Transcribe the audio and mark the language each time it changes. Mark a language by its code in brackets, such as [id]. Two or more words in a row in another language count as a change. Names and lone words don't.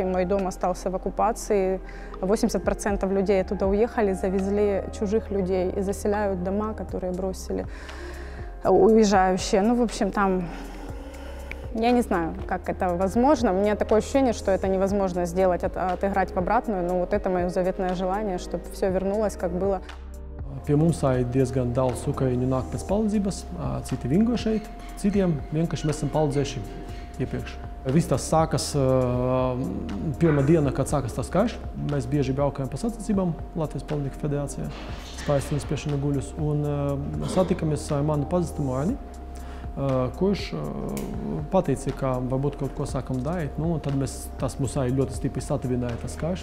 [ru] Мой дом остался в оккупации. 80% людей оттуда уехали, завезли чужих людей и заселяют дома, которые бросили уезжающие. В общем, там... Я не знаю, как это возможно. У меня такое ощущение, что это невозможно сделать, отыграть в обратную, но это мое заветное желание, чтобы все вернулось, как было. [lv] Pie mums diezgan daudz ukraiņu nāk pēc palīdzības, citi vingo šeit, citiem vienkārši mēs esam palīdzējuši iepriekš. Viss tas sākas pirmā diena, kad sākas tas karš. Mēs bieži braukājam pa sacensībām Latvijas Policijas federācijā, spējas cīņas spiešana guļus, un satikamies ar manu pazīstamu Arni, kurš pateica, ka varbūt kaut ko sākam darīt, tad tas mūs arī ļoti stipri satuvināja tas karš.